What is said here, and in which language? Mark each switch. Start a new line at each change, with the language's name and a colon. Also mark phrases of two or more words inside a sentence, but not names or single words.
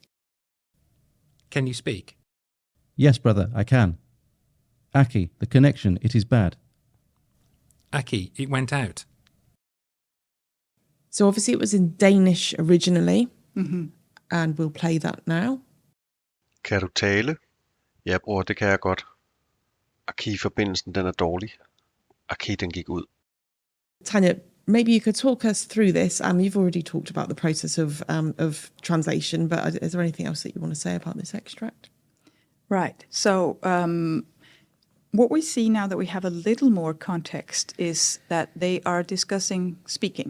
English: Can you speak? Yes, brother, I can. Aki, the connection, it is bad. Aki, it went out. So obviously it was in Danish originally, and we'll play that now.
Danish: Kan du tale? Ja, bror, det kan jeg godt. Aki-forbindelsen, den er dårlig. Aki, den gik ud.
English: Tanya, maybe you could talk us through this. You've already talked about the process of translation, but is there anything else that you want to say about this extract? Right. So what we see now that we have a little more context is that they are discussing speaking.